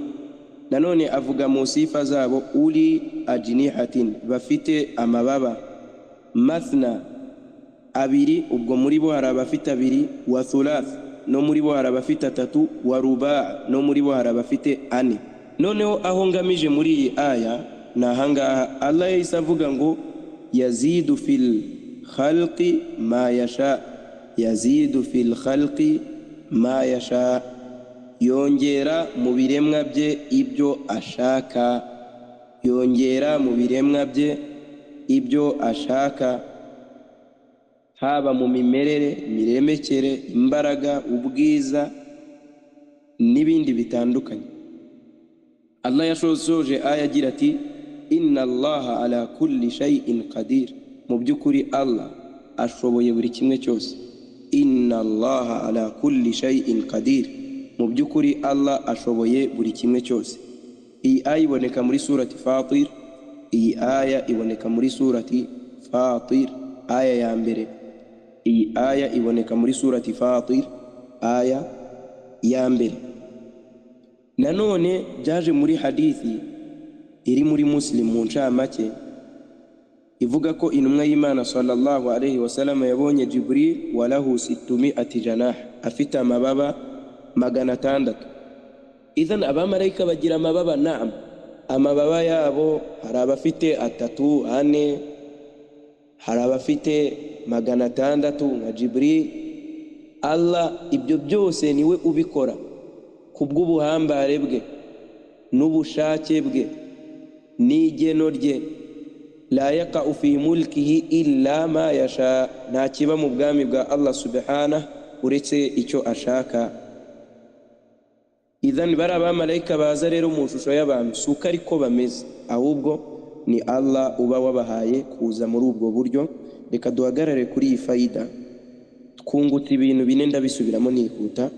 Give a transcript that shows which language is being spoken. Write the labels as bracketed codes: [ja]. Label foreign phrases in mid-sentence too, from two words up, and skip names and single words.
[rw] Nanone avuga mu sifa zabo [ar] أولي أجنحة, [rw] bafite amababa. Mathna, abiri, ubwo muri bo hari abafite abiri. [ar] وثلاث, [rw] no muri bo hari abafite atatu. [ar] ورباع', [rw] no muri bo hari abafite ane. Noneho aho ngamije muri iyi aya nahangaha Allah yahise avuga ngo [ar] يزيد في الخلق ما يشاء. يزيد في الخلق ما يشاء, [rw] yongera mu biremwa bye ibyo ashaka. Yongera mu biremwa bye ibyo ashaka, haba mu mimerere, miremekere, imbaraga, ubwiza n'ibindi bitandukanye. Allah yashoje aya agira ati [ar] إن الله على كل شيء قدير, [rw] mu by'ukuri Allah ashoboye buri kimwe cyose. [ar] إن الله على كل شيء قدير, [rw] mu by'ukuri Allah ashoboye buri kimwe cyose. Iyi aya iboneka muri surati Fatir. Iyi aya iboneka muri surati Fatir, aya ya mbere. Iyi aya iboneka muri surati Fatir, aya ya mbere. Nanone byaje muri hadithi iri muri Muslim mu ncamake, ivuga ko intumwa y'Imana [ar] صلى الله عليه وسلم [rw] yabonye Jibril [ar] وله 600 جناح, [rw] afite amababa 600. Idhan abamarayika bagira amababa, naam, amababa yabo hari abafite atatu, ane, hari abafite 600 nka Jibril. Allah ibyo byose niwe ubikora kubw'ubuhambare bwe n'ubushake bwe n'igeno rye. [ar] لا يقع في ملكه إلا ما يشاء, [rw] nta kiba mu bwami bwa Allah subhanahu uretse icyo ashaka. Idhan bari abamarayika baza rero mu shusho y'abantu, suko ariko bameze, ahubwo ni Allah uba wabahaye kuza muri ubwo buryo. Reka duhagarare kuri iyi faida, twungutse ibintu bine, ndabisubiramo nihuta.